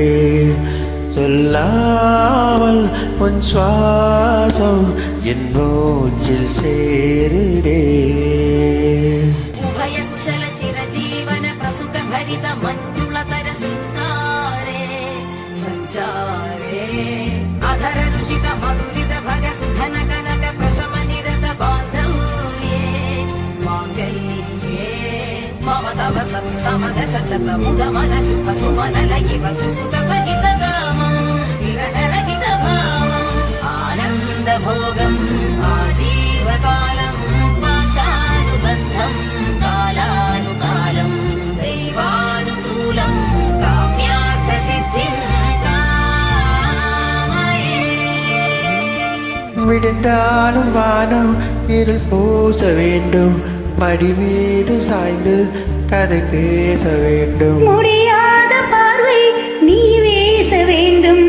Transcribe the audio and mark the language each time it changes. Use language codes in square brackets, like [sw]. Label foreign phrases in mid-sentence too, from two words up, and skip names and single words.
[ta] சொல்லாமல் உன் சுவாசம் என் மூச்சில் சேருதே. [sa] उभयकुशल चिरजीवन प्रसुक परित मञ्जुलतर चिन्तारे सञ्चारे अधर रुचित மதுரித भग सुधन कनक प्रशम निरत बान्धव्ये माङ्गल्ये मम तव सति समदश शत मुदमन शुभ सुमन लयिव सुसुत सहित कामं विरहरहित भावम् आनन्द भोगम् आजीवकालं पाशानुबन्धं कालानुकालं दैवानुकूलं काम्यार्थसिद्धिं [ta] விடுந்தாலும் வானம் இருள் பூச வேண்டும். மடி மீது சாய்ந்து கதை பேச வேண்டும். முடியாத பார்வை நீ வீச வேண்டும்.